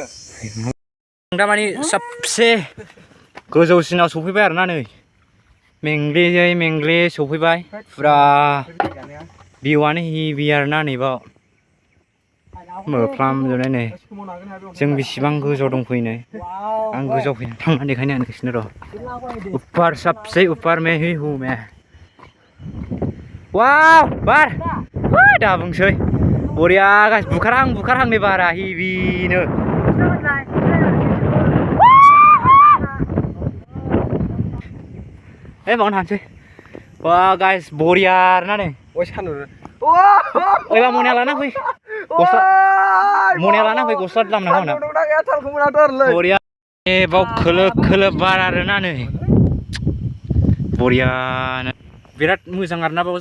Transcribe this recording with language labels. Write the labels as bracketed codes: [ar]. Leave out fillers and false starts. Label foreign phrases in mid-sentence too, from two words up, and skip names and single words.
[brx] दा माने सबसे गोजौसिनाव सफैबाय आरोना नै मेंग्लियै मेंग्लि सफैबाय फुरा भिउआनो हेभि आरोना नैबाव मोफ्लामजोबनाय नै जों बेसेबां गोजौआव दंफैयो नै आं गोजौआव फैना थांनानै देखायनो नोंसिनो र' [hi] ऊपर सबसे ऊपर में ही हूँ मैं [brx] वाव बार दा बुंसै बरिया गाइस बुखारहां नै बारा हेभिनो बावनो थांसै वा गाइस बरिया आरोना नै ओइबा मनिया लाना फै गस्ला दामनांगौ बरिया बाव खोलोब खोलोब बार आरोना नै बरियानो बिराद मोजां आरोना बाव